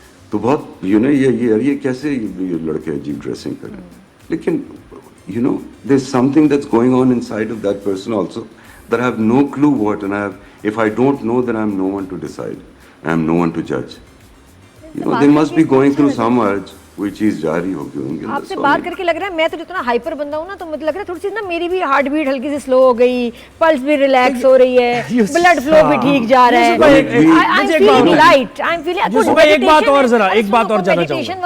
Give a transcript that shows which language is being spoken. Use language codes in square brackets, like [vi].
[ur] تو بہت یہ کیسے یہ لڑکے عجیب ڈریسنگ کریں. [en] لیکن there's something that's going on inside of that person also that I have no clue what, and if I don't know, then I am no one to decide, I am no one to judge. They must be going through some urge, [ur] کوئی چیز جاری ہوگی ان کے اندر. آپ سے بات کر کے لگ رہا ہے میں تو جتنا ہائپر بندہ ہوں نا, تو مجھے لگ رہا ہے تھوڑی سی نا میری بھی ہارٹ بیٹ ہلکی سی سلو ہو گئی, پلس بھی ریلیکس ہو رہی ہے, بلڈ فلو بھی ٹھیک جا رہا ہے. ایک بات اور ذرا ایک بات اور جاننا چاہوں گا,